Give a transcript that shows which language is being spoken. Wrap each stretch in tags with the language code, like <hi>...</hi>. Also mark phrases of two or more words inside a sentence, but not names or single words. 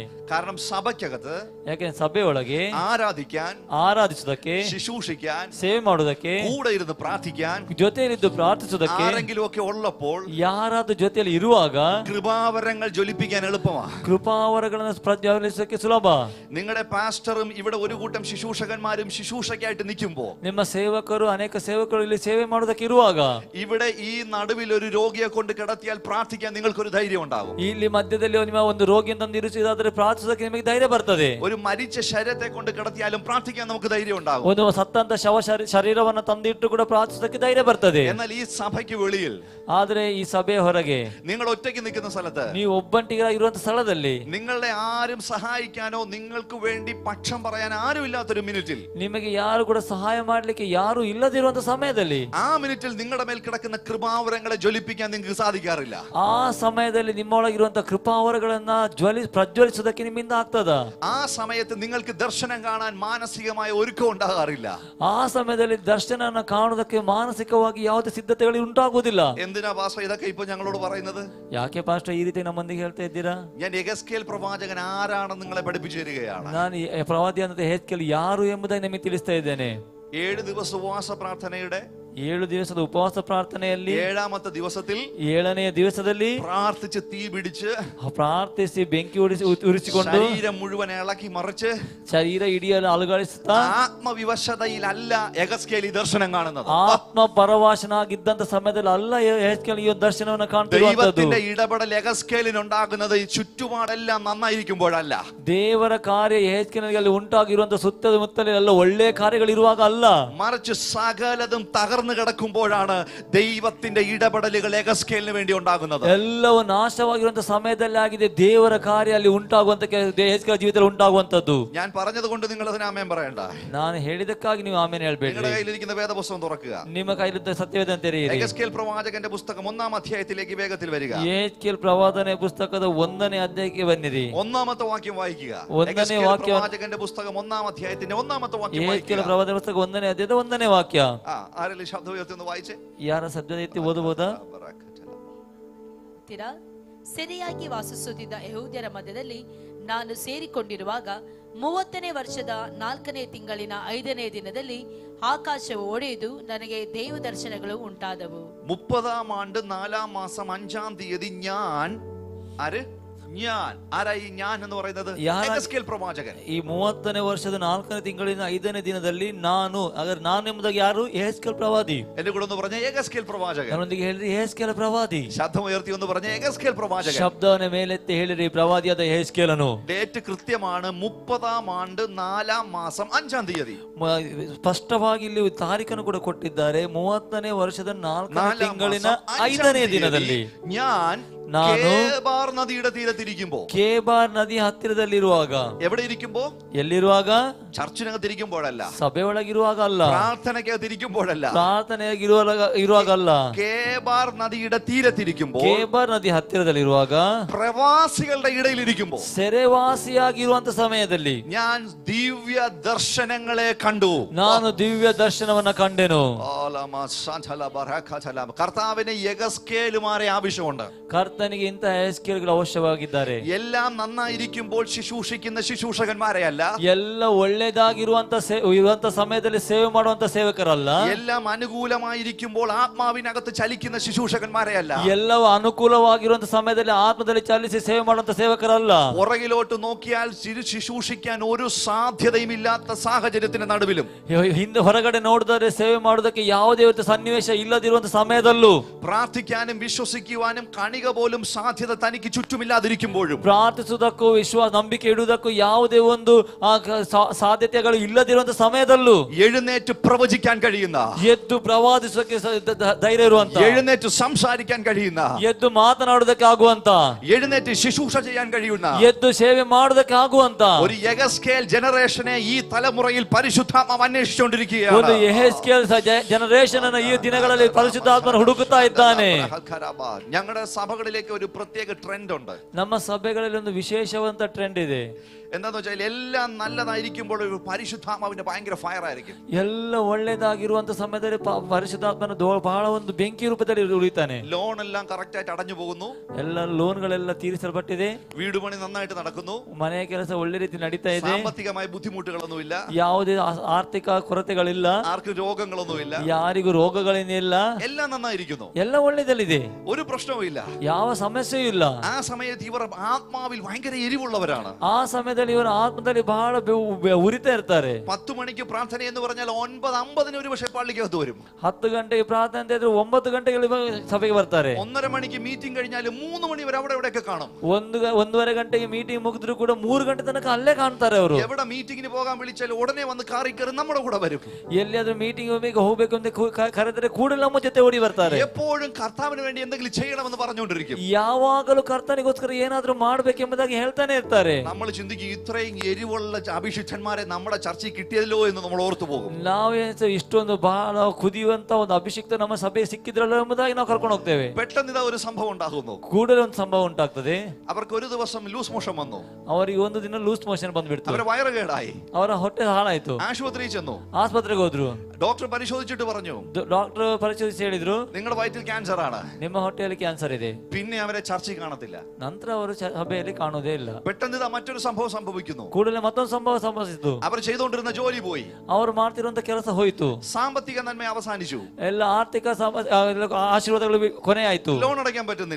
<ml>കാരണം സഭയ്ക്കകത്ത്</ml> <kn>ಯಾಕೆ ಸಭೆಯೊಳಗೆ ಆರಾಧಿಸುವುದಕ್ಕೆ,</kn> <ml>ശുശ്രൂഷിക്കാൻ,</ml> <kn>ಸೇವೆ ಮಾಡುವುದಕ್ಕೆ,</kn> <ml>കൂടെ ഇരുന്ന് പ്രാർത്ഥിക്കാൻ,</ml> <kn>ಜೊತೆಯಲ್ಲಿದ್ದು ಪ್ರಾರ್ಥಿಸುವುದಕ್ಕೆ</kn> <ml>ആരെങ്കിലും ഒക്കെ ഉള്ളപ്പോൾ</ml> <kn>ಯಾರಾದ್ರೂ ಜೊತೆಯಲ್ಲಿ ಇರುವಾಗ</kn> <ml>കൃപാവരങ്ങൾ ജ്വലിപ്പിക്കാൻ എളുപ്പമാണ്.</ml> <kn>ಕೃಪಾವರಗಳನ್ನು ಪ್ರಜ್ವಲಿಸಕ್ಕೆ ಸುಲಭ.</kn> <ml>നിങ്ങളുടെ പാസ്റ്ററും ഇവിടെ ഒരു കൂട്ടം ശുശ്രൂഷകന്മാരും ശുശ്രൂഷയ്ക്കായിട്ട് നിൽക്കുമ്പോൾ,</ml> <kn>ನಿಮ್ಮ ಸೇವಕರು ಅನೇಕ ಸೇವಕರು ಇಲ್ಲಿ ಸೇವೆ ಮಾಡುವುದಕ್ಕೆ ಇರುವಾಗ,</kn> <ml>ഇവിടെ ഈ നടുവിൽ ഒരു രോഗിയെ കൊണ്ട് കിടത്തിയാൽ പ്രാർത്ഥിക്കാൻ നിങ്ങൾക്കൊരു ധൈര്യം ഉണ്ടാകും.</ml> <kn>ಇಲ್ಲಿ ಮಧ್ಯದಲ್ಲಿ ನಿಮ್ಮ ಒಂದು ರೋಗಿಯನ್ನು ತಂದು ಇರಿಸಿದಾದ್ರೆ ಪ್ರಾರ್ಥಿಸೋಕೆ ನಿಮಗೆ ಧೈರ್ಯ ಬರ್ತದೆ.</kn> <ml>ഒരു മരിച്ച ശരീരത്തെ കൊണ്ട് കിടത്തിയാലും പ്രാർത്ഥിക്കാൻ നമുക്ക് ധൈര്യം ഉണ്ടാകും.</ml> <kn>ಒಂದು ಸತ್ತಂತ ಶರೀರವನ್ನು ತಂದಿಟ್ಟು ಕೂಡ ಪ್ರಾರ್ಥಿಸೋಕೆ ಧೈರ್ಯ ಬರ್ತದೆ.</kn> <ml>എന്നാൽ ഈ സഭയ്ക്ക് വെളിയിൽ,</ml> <kn>ಆದ್ರೆ ಈ ಸಭೆಯ ಹೊರಗೆ,</kn> <ml>നിങ്ങൾ ഒറ്റയ്ക്ക് നിൽക്കുന്ന സ്ഥലത്ത്,</ml> <kn>ನೀವು ಒಬ್ಬಂಟಿಗಿರುವಂತ ಸ್ಥಳದಲ್ಲಿ,</kn> <ml>നിങ്ങളെ ആരും സഹായിക്കാനോ നിങ്ങൾക്ക് വേണ്ടി പക്ഷം പറയാൻ ആരും ഇല്ലാത്തൊരു മിനിറ്റിൽ,</ml> <kn>ನಿಮಗೆ ಯಾರು ಕೂಡ ಸಹಾಯ ಮಾಡ್ಲಿಕ್ಕೆ ಯಾರು ಇಲ್ಲದಿರುವಂತ ಸಮಯದಲ್ಲಿ,</kn> <ml>ആ മിനിറ്റിൽ നിങ്ങളുടെ മേൽ കിടക്കുന്ന കൃപാവരങ്ങളെ ജ്വലിപ്പിക്കാൻ നിങ്ങൾക്ക് സാധിക്കാറില്ല.</ml> <kn>ಆ ಸಮಯದಲ್ಲಿ ನಿಮ್ಮೊಳಗಿರುವಂತ ಕೃಪಾವರಗಳನ್ನ ಪ್ರಜ್ವಲಿಸೋದಕ್ಕೆ ನಿಮ್ಮಿಂದ ಆಗ್ತದ?</kn> <ml>ആ സമയത്ത് നിങ്ങൾക്ക് ദർശനം കാണാൻ മാനസികമായ ഒരുക്കം ഉണ്ടാകാറില്ല.</ml> <kn>ಆ ಸಮಯದಲ್ಲಿ ದರ್ಶನನ ಕಾಣುವುದಕ್ಕೆ ಮಾನಸಿಕವಾಗಿ ಯಾವುದೇ ಸಿದ್ಧತೆಗಳು ಉಂಟಾಗುವುದಿಲ್ಲ.</kn> <ml>എന്തിനാ പാസ്റ്റർ ഇതൊക്കെ ഇപ്പൊ ഞങ്ങളോട് പറയുന്നത്?</ml> <kn>ಯಾಕೆ ಪಾಸ್ಟರ್ ಈ ರೀತಿ ನಮ್ಮೊಂದಿಗೆ ಹೇಳ್ತಾ ಇದ್ದೀರಾ?</kn> <ml>ഞാൻ യെഹെസ്കേൽ പ്രവാചകൻ ആരാണെന്ന് നിങ്ങളെ പഠിപ്പിച്ചു തരികയാണ്.</ml> <kn>ನಾನು ಪ್ರವಾದಿ ಅಂತ ಯೆಹೆಸ್ಕೇಲ್ ಯಾರು ಎಂಬುದನ್ನು ನಿಮಗೆ ತಿಳಿಸ್ತಾ ಇದ್ದೇನೆ.</kn> <ml>7 ദിവസ ഉപവാസ പ്രാർത്ഥനയുടെ</ml> <kn>7 ದಿವಸದ ಉಪವಾಸ ಪ್ರಾರ್ಥನೆಯಲ್ಲಿ</kn> <ml>7ാമത്തെ ദിവസത്തിൽ</ml> <kn>7ನೆಯ ದಿವಸದಲ್ಲಿ</kn> <ml>പ്രാർത്ഥിച്ച് തീ പിടിച്ച്</ml> <kn>ಪ್ರಾರ್ಥಿಸಿ ಬೆಂಕಿ ಉರಿಸಿಕೊಂಡು</kn> <ml>ശരീരം മുഴുവൻ ഇളക്കി മറിച്ച്</ml> <kn>ಶರೀರ ಇಡಿಯಲು ಅಲುಗಾಡಿಸುತ್ತಾ</kn> <ml>ആത്മവിവശതയിലല്ല യെഹെസ്കേൽ ഈ ദർശനം കാണുന്നത്.</ml> <kn>ಆತ್ಮ ಪರವಶನಾಗಿದ್ದಂತ ಸಮಯದಲ್ಲಿ ಅಲ್ಲ ಯೆಹೆಸ್ಕೇಲ್ ಈ ದರ್ಶನವನ್ನು ಕಾಣ್ತಿರುವಂತದ್ದು.</kn> <ml>ദൈവത്തിന്റെ ഇടപെടൽ യെഹെസ്കേലിന് ഉണ്ടാകുന്നത് ചുറ്റുപാടെല്ലാം നന്നായിരിക്കുമ്പോഴല്ല.</ml> <kn>ದೇವರ ಕಾರ್ಯ ಯೆಹೆಸ್ಕೇಲಿನಲ್ಲಿ ಉಂಟಾಗಿರುವಂತ ಸುತ್ತಮುತ್ತಲೇ ಎಲ್ಲ ಒಳ್ಳೆಯ ಕಾರ್ಯಗಳಿರುವಾಗ ಅಲ್ಲ,</kn> <ml>മറിച്ച് സകലതും തകർന്നു കിടക്കുമ്പോഴാണ് ദൈവത്തിന്റെ ഇടപെടലുകൾ യെഹെസ്കേലിന് വേണ്ടി ഉണ്ടാകുന്നത്.</ml> <kn>ಎಲ್ಲವೂ ನಾಶವಾಗಿರುವಂತ ಸಮಯದಲ್ಲಿ ಆಗಿದೆ ದೇವರ ಕಾರ್ಯ ಅಲ್ಲಿ ಉಂಟಾಗುವಂತ ಯೆಹೆಸ್ಕೇಲ್ ಜೀವಿತದಲ್ಲಿ ಉಂಟಾಗುವಂತದ್ದು.</kn> <ml>ഞാൻ പറഞ്ഞത് കൊണ്ട് നിങ്ങൾ അതിന് ആമേൻ പറയണ്ട.</ml> <kn>ನಾನು ಹೇಳಿದಕ್ಕಾಗಿ ನೀವು ಆಮೇಲೆ ಹೇಳ್ಬೇಡಿ.</kn> <ml>നിങ്ങളുടെ കയ്യിലിരിക്കുന്ന വേദപുസ്തകം തുറക്കുക.</ml> <kn>ನಿಮ್ಮ ಕೈಲಿದ್ದ ಸತ್ಯವೇದ ತೆರೆಯಿರಿ.</kn> <ml>യെഹെസ്കേൽ പ്രവാചകന്റെ പുസ്തകം 1-ാം അധ്യായത്തിലേക്ക് വേഗത്തിൽ വരിക.</ml> <kn>ಯೆಹೆಸ್ಕೇಲ್ ಪ್ರವಾದನೆ ಪುಸ್ತಕದ 1ನೇ ಅಧ್ಯಾಯಕ್ಕೆ ಬನ್ನಿರಿ.</kn> <ml>1ാമത്തെ വാക്യം വായിക്കുക.</ml> <kn>ಒಂದನೇ ವಾಕ್ಯ,</kn> <ml>പ്രവാചകന്റെ പുസ്തകം 1-ാം അധ്യായത്തിന്റെ 1ാമത്തെ വാക്യം വായിക്കുക.</ml> <kn>ಯೆಹೆಸ್ಕೇಲ್ ಪ್ರವಾದನೆ ಪುಸ್ತಕ 1ನೇ ಅಧ್ಯಾಯದ 1ನೇ ವಾಕ್ಯ.</kn> <ml>ആരെങ്കിലും ശബ്ദം ഉയർത്തി ഒന്ന് വായിച്ചേ.</ml> <kn>ಯಾರ ಶಬ್ದ ಎತ್ತಿ ಓದಬಹುದಾ? ಸೆರೆಯಾಗಿ ವಾಸಿಸುತ್ತಿದ್ದ ಯೆಹೂದ್ಯರ ಮಧ್ಯದಲ್ಲಿ ನಾನು ಸೇರಿಕೊಂಡಿರುವಾಗ 30ನೇ ವರ್ಷದ 4ನೇ ತಿಂಗಳಿನ 5ನೇ ದಿನದಲ್ಲಿ ಆಕಾಶವು ಒಡೆದು ನನಗೆ ದೇವ ದರ್ಶನಗಳು ಉಂಟಾದವು.</kn> <ml>30ാം ആണ്ട് 4ാം മാസം 5ാം തീയതി ഞാൻ ആരായി ഞാൻ എന്ന് പറയുന്നത്? യെഹെസ്കേൽ പ്രവാചകൻ.</ml> <kn>ಈ 30ನೇ ವರ್ಷದ 4ನೇ ತಿಂಗಳಿನ 5ನೇ ದಿನದಲ್ಲಿ ನಾನು ಎಂಬುದಾಗಿ ಯಾರು? ಯೆಹೆಸ್ಕೇಲ್ ಪ್ರವಾದಿ.</kn> <ml>എന്റെ കൂടെ ഒന്ന് പറഞ്ഞ യെഹെസ്കേൽ പ്രവാചകൻ.</ml> <kn>ನನ್ನೊಂದಿಗೆ ಹೇಳಿರಿ ಯೆಹೆಸ್ಕೇಲ್ ಪ್ರವಾದಿ.</kn> <ml>ശബ്ദം ഉയർത്തി ഒന്ന് പറഞ്ഞ യെഹെസ്കേൽ പ്രവാചകൻ.</ml> <kn>ಶಬ್ದವನ್ನ ಮೇಲೆತ್ತಿ ಹೇಳಿರಿ ಪ್ರವಾದಿಯಾದ ಯೆಹೆಸ್ಕೇಲನು.</kn> <ml>ഡേറ്റ് കൃത്യമാണ് 30ാം ആണ്ട് 4ാം മാസം 5ാം തീയതി.</ml> <kn>ಸ್ಪಷ್ಟವಾಗಿ ಇಲ್ಲಿ ತಾರೀಖನ್ನು ಕೂಡ ಕೊಟ್ಟಿದ್ದಾರೆ. 30ನೇ ವರ್ಷದ 4ನೇ ತಿಂಗಳಿನ 5ನೇ ದಿನದಲ್ಲಿ ನಾನು</kn> <ml>കേബാർ നദിയുടെ തീരത്തിരിക്കുമ്പോൾ,</ml> <kn>ಕೇಬಾರ್ ನದಿ ಹತ್ತಿರದಲ್ಲಿರುವಾಗ,</kn> <ml>എവിടെ ഇരിക്കുമ്പോ?</ml> <kn>ಎಲ್ಲಿರುವಾಗ?</kn> <ml>ചർച്ചിനകത്തിരിക്കുമ്പോഴല്ല,</ml> <kn>ಸಭೆಯೊಳಗಿರುವಾಗ ಅಲ್ಲ,</kn> <ml>പ്രാർത്ഥനയ്ക്കകത്തിരിക്കുമ്പോഴല്ല,</ml> <kn>ಪ್ರಾರ್ಥನೆಯಾಗಿರುವಾಗ ಅಲ್ಲ,</kn> <ml>കേബാർ നദിയുടെ തീരത്തിരിക്കുമ്പോൾ,</ml> <kn>ಕೇಬಾರ್ ನದಿ ಹತ್ತಿರದಲ್ಲಿರುವಾಗ,</kn> <ml>പ്രവാസികളുടെ ഇടയിലിരിക്കുമ്പോൾ,</ml> <kn>ಸೆರೆವಾಸಿಯಾಗಿರುವಂತ ಸಮಯದಲ್ಲಿ</kn> <ml>ഞാൻ ദിവ്യ ദർശനങ്ങളെ കണ്ടു.</ml> <kn>ನಾನು ದಿವ್ಯ ದರ್ಶನವನ್ನ ಕಂಡೆನು.</kn> <ml>കർത്താവിന് യെഹെസ്കേലുമാരെ ആവശ്യമുണ്ട്.</ml> <kn>ಕರ್ತನಿಗೆ ಇಂತಹ ಯೆಹೆಸ್ಕೇಲ್ಗಳು ಅವಶ್ಯವಾಗಿದ್ದಾರೆ.</kn> <ml>എല്ലാം നന്നായിരിക്കുമ്പോൾ ശുശ്രൂഷിക്കുന്ന ശുശ്രൂഷകന്മാരെ അല്ല,</ml> <kn>ಎಲ್ಲ ಒಳ್ಳೆದಾಗಿರುವಂತ ಸಮಯದಲ್ಲಿ ಸೇವೆ ಮಾಡುವಂತ ಸೇವಕರಲ್ಲ,</kn> <ml>എല്ലാം അനുകൂലമായിരിക്കുമ്പോൾ ആത്മാവിനകത്ത് ചലിക്കുന്ന ശുശ്രൂഷകന്മാരെ അല്ല,</ml> <kn>ಎಲ್ಲವೂ ಅನುಕೂಲವಾಗಿರುವಂತ ಸಮಯದಲ್ಲಿ ಆತ್ಮದಲ್ಲಿ ಚಾಲಿಸಿ ಸೇವೆ ಮಾಡುವಂತ ಸೇವಕರಲ್ಲ.</kn> <ml>പുറകിലോട്ട് നോക്കിയാൽ ശുശ്രൂഷിക്കാൻ ഒരു സാധ്യതയും ഇല്ലാത്ത സാഹചര്യത്തിന് നടുവിലും,</ml> <kn>ಹಿಂದೆ ಹೊರಗಡೆ ನೋಡಿದರೆ ಸೇವೆ ಮಾಡುವುದಕ್ಕೆ ಯಾವುದೇ ಸನ್ನಿವೇಶ ಇಲ್ಲದಿರುವಂತ ಸಮಯದಲ್ಲೂ,</kn> <ml>പ്രാർത്ഥിക്കാനും വിശ്വസിക്കുവാനും കണിക പോലും സാധ്യത തനിക്ക് ചുറ്റുമില്ലാതിരിക്കുമ്പോഴും,</ml> <kn>ಪ್ರಾರ್ಥಿಸುವುದಕ್ಕೂ ನಂಬಿಕೆ ಇಡುವುದಕ್ಕೂ ಯಾವುದೇ ಒಂದು ಸಾಧ್ಯತೆಗಳು ಇಲ್ಲದಿರುವಂತ ಸಮಯದಲ್ಲೂ</kn> <ml>എഴുന്നേറ്റ് പ്രവചിക്കാൻ കഴിയുന്ന,</ml> <kn>ಎದ್ದು ಪ್ರವಾದಿಸೋಕೆ ಧೈರ್ಯ ಇರುವಂತ,</kn> <ml>എഴുന്നേറ്റ് സംസാരിക്കാൻ കഴിയുന്ന,</ml> <kn>ಎದ್ದು ಮಾತನಾಡುವುದಕ್ಕೆ ಆಗುವಂತ,</kn> <ml>എഴുന്നേറ്റ് ശുശ്രൂഷ ചെയ്യാൻ കഴിയുന്ന</ml> <kn>ಎದ್ದು ಸೇವೆ ಮಾಡುವುದಕ್ಕೆ ಆಗುವಂತ</kn> <ml>ഒരു യഗസ്കേൽ ജനറേഷനെ ഈ തലമുറയിൽ പരിശുദ്ധാത്മാവ്</ml> <kn>ಒಂದು</kn> <ml>അന്വേഷിച്ചുകൊണ്ടിരിക്കുകയാണ്.</ml> <kn>ಯೆಹೆಜ್ಕೇಲ್ ಜನರೇಷನ್ ಅನ್ನು ಈ ದಿನಗಳಲ್ಲಿ ಪರಿಶುದ್ಧಾತ್ಮನ ಹುಡುಕುತ್ತಾ ಇದ್ದಾನೆ.</kn> <ml>ഞങ്ങളുടെ സഭകളിലേക്ക് ഒരു പ്രത്യേക ട്രെൻഡ് ഉണ്ട്.</ml> <kn>ನಮ್ಮ ಸಭೆಗಳಲ್ಲಿ ಒಂದು ವಿಶೇಷವಾದಂತ ಟ್ರೆಂಡ್ ಇದೆ.</kn> <ml>എന്താന്ന് വെച്ചാൽ എല്ലാം നല്ലതായിരിക്കുമ്പോൾ ഒരു പരിശുദ്ധാത്മാവിന്റെ ഭയങ്കര ഫയർ ആയിരിക്കും.</ml> <kn>ಎಲ್ಲ ಒಳ್ಳೆದಾಗಿರುವಂತ ಸಮಯದಲ್ಲಿ ಪರಿಶುದ್ಧಾತ್ಮನ ಬಹಳ ಒಂದು ಬೆಂಕಿ ರೂಪದಲ್ಲಿ ಉಳಿತಾನೆ.</kn> <ml>ലോൺ എല്ലാം കറക്റ്റ് ആയിട്ട് അടഞ്ഞു പോകുന്നു,</ml> <kn>ಎಲ್ಲ ಲೋನ್ಗಳೆಲ್ಲ ತೀರಿಸಲ್ಪಟ್ಟಿದೆ,</kn> <ml>വീട് പണി നന്നായിട്ട് നടക്കുന്നു,</ml> <kn>ಮನೆಯ ಕೆಲಸ ಒಳ್ಳೆ ರೀತಿ ನಡೀತಾ ಇದೆ,</kn> <ml>സാമ്പത്തികമായ ബുദ്ധിമുട്ടുകളൊന്നുമില്ല,</ml> <kn>ಯಾವುದೇ ಆರ್ಥಿಕ ಕೊರತೆಗಳಿಲ್ಲ,</kn> <ml>ആർക്കും രോഗങ്ങളൊന്നുമില്ല,</ml> <kn>ಯಾರಿಗೂ ರೋಗಗಳೇನಿಲ್ಲ,</kn> <ml>എല്ലാം നന്നായിരിക്കുന്നു,</ml> <kn>ಎಲ್ಲ ಒಳ್ಳೆದಲ್ಲಿದೆ,</kn> <ml>ഒരു പ്രശ്നവും ഇല്ല.</ml> <kn>ಯಾವ ಸಮಸ್ಯೆಯೂ ಇಲ್ಲ.</kn> <ml>ആ സമയത്ത് ഇവർ ആത്മാവിൽ ഭയങ്കര എരിവുള്ളവരാണ്.</ml> <kn>ಆ ಸಮಯದಲ್ಲಿ ಇವರ ಆತ್ಮದಲ್ಲಿ ಬಹಳ ಉರಿತಾ ಇರ್ತಾರೆ.</kn> <ml>10 മണിക്ക് പ്രാർത്ഥന എന്ന് പറഞ്ഞാൽ 9:50 ഒരു പക്ഷേ പള്ളിക്കകത്ത് വരും.</ml> <kn>10 ಗಂಟೆಗೆ ಪ್ರಾರ್ಥನೆ ಅಂತ ಇದ್ರೆ 9 ಗಂಟೆಗೆ ಸಭೆಗೆ ಬರ್ತಾರೆ.</kn> <ml>1:30 മണിക്ക് മീറ്റിംഗ് കഴിഞ്ഞാൽ 3 മണി വരെ അവിടെ ഇവിടെയൊക്കെ കാണും.</ml> <kn>1:30 ಗಂಟೆಗೆ ಮೀಟಿಂಗ್ ಮುಗಿದ್ರು ಕೂಡ 3 ಗಂಟೆ ತನಕ ಅಲ್ಲೇ ಕಾಣ್ತಾರೆ ಅವರು.</kn> <ml>എവിടെ മീറ്റിംഗിന് പോകാൻ വിളിച്ചാൽ ഉടനെ വന്ന് കാറി കയറി നമ്മുടെ കൂടെ വരും.</ml> <kn>ಎಲ್ಲಿಯಾದ್ರೂ ಮೀಟಿಂಗ್ ಹೋಗ್ಬೇಕು ಅಂತ ಕರೆದರೆ ಕೂಡಲೇ ನಮ್ಮ ಜೊತೆ ಓಡಿ ಬರ್ತಾರೆ.</kn> <ml>എപ്പോഴും കർത്താവിന് വേണ്ടി എന്തെങ്കിലും ചെയ്യണമെന്ന് പറഞ്ഞുകൊണ്ടിരിക്കും.</ml> <kn>ಯಾವಾಗಲೂ ಕರ್ತನಿಗೋಸ್ಕರ ಏನಾದ್ರೂ ಮಾಡ್ಬೇಕೆಂಬುದಾಗಿ ಹೇಳ್ತಾನೆ ಇರ್ತಾರೆ.</kn> <ml>നമ്മൾ ചിന്തിക്കും ഇത്രയും എരിവുള്ള അഭിഷിക്തന്മാരെ നമ്മുടെ ചർച്ചയിൽ കിട്ടിയല്ലോ എന്ന് നമ്മൾ ഓർത്തു പോകും.</ml> <kn>ನಾವೇ ಇಷ್ಟೊಂದು ಬಹಳ ಕುದಿಯುವಂತ ಒಂದು ಅಭಿಷಿಕ್ತ ನಮ್ಮ ಸಭೆಗೆ ಸಿಕ್ಕಿದ್ರಲ್ಲ ಎಂಬುದಾಗಿ ನಾವು ಕರ್ಕೊಂಡು ಹೋಗ್ತೇವೆ.</kn> <ml>പെട്ടെന്ന് ഇതാ ഒരു സംഭവം ഉണ്ടാകുന്നു.</ml> <kn>ಕೂಡಲೇ ಒಂದು ಸಂಭವ ಉಂಟಾಗ್ತದೆ.</kn> <ml>അവർക്ക് ഒരു ദിവസം</ml> <en>loose motion</en> <ml>വന്നു.</ml> <kn>ಅವರಿಗೆ ಒಂದು ದಿನ</kn> <en>loose motion</en> <kn>ಬಂದ್ಬಿಡ್ತು.</kn> <ml>അവരെ വയറ് കേടായി.</ml> <kn>ಅವರ ಹೊಟ್ಟೆ ಹಾಳಾಯ್ತು.</kn> <ml>ആശുപത്രിയിൽ ചെന്നു.</ml> <kn>ಆಸ್ಪತ್ರೆಗೆ ಹೋದ್ರು.</kn> <ml>ഡോക്ടർ പരിശോധിച്ചിട്ട് പറഞ്ഞു,</ml> <kn>ಡಾಕ್ಟರ್ ಪರಿಶೋಧಿಸಿ ಹೇಳಿದ್ರು,</kn> <ml>നിങ്ങളുടെ വയറ്റിൽ ക്യാൻസർ ആണ്,</ml> <kn>ನಿಮ್ಮ ಹೊಟ್ಟೆಯಲ್ಲಿ ಕ್ಯಾನ್ಸರ್ ಇದೆ.</kn> <ml>പിന്നെ അവരെ ചർച്ചയിൽ കാണത്തില്ല.</ml> <kn>ನಂತರ ಅವರು ಸಭೆಯಲ್ಲಿ ಕಾಣುವುದೇ ಇಲ್ಲ.</kn> <ml>പെട്ടെന്ന് ഇതാ മറ്റൊരു സംഭവം സംഭവിക്കുന്നു.</ml> <kn>ಕೂಡಲೇ ಮತ್ತೊಂದು ಸಂಭವ ಸಂಭವಿಸಿತು.</kn> <ml>അവർ ചെയ്തുകൊണ്ടിരുന്ന ജോലി പോയി.</ml> <kn>ಅವರು ಮಾಡ್ತಿರುವಂತ ಕೆಲಸ ಹೋಯಿತು.</kn> <ml>സാമ്പത്തിക നന്മ അവസാനിച്ചു.</ml> <kn>ಎಲ್ಲ ಆರ್ಥಿಕ ಆಶೀರ್ವಾದಗಳು ಕೊನೆ ಆಯ್ತು.</kn> <ml>ലോൺ അടയ്ക്കാൻ പറ്റുന്നില്ല.</ml>